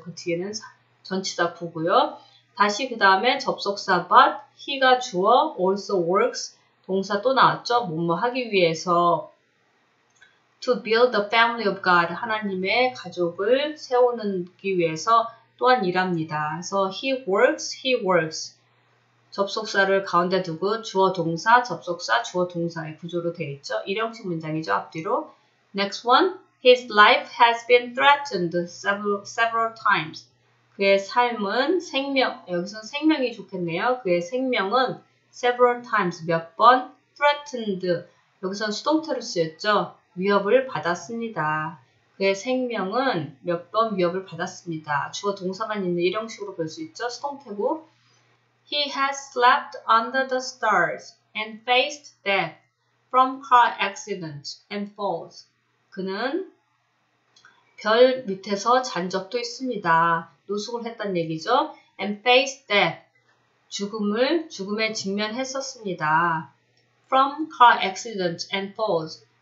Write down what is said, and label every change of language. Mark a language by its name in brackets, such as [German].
[Korean] 그 뒤에는 전치사 구고요. 다시 그 다음에 접속사 but, he가 주어, also works, 동사 또 나왔죠. 뭐뭐 하기 위해서 [English] to build the family of God, [Korean] 하나님의 가족을 세우기 위해서 또한 일합니다. [English] 그래서 he works. [Korean] 접속사를 가운데 두고 주어 동사, 접속사, 주어 동사의 구조로 되어 있죠. 1형식 문장이죠. 앞뒤로. [English] Next one. His life has been threatened several times. [Korean] 그의 삶은 여기서 생명이 좋겠네요. 그의 생명은 several times, 몇 번, threatened, 여기서 수동태로 쓰였죠. 위협을 받았습니다. 그의 생명은 몇 번 위협을 받았습니다. 주어 동사만 있는 1형식으로 볼 수 있죠. 수동태고. [English] He has slept under the stars and faced death from car accidents and falls. [Korean] 그는 별 밑에서 잔 적도 있습니다. 노숙을 했단 얘기죠. [English] And faced death. [Korean] 죽음에 직면했었습니다. [English] From car accidents and falls.